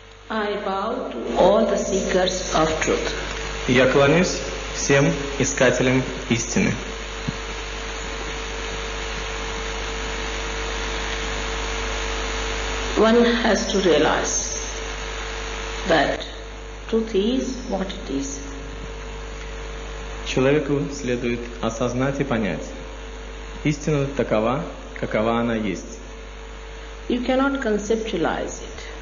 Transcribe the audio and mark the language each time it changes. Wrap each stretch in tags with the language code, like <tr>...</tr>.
<en>I bow to all the seekers of truth.</en> <ru>Я кланяюсь всем искателям истины.</ru> <en>One has to realize that truth is what it is.</en> <ru>Человеку следует осознать и понять. Истина такова, какова она есть.</ru> <en>You cannot conceptualize it.</en>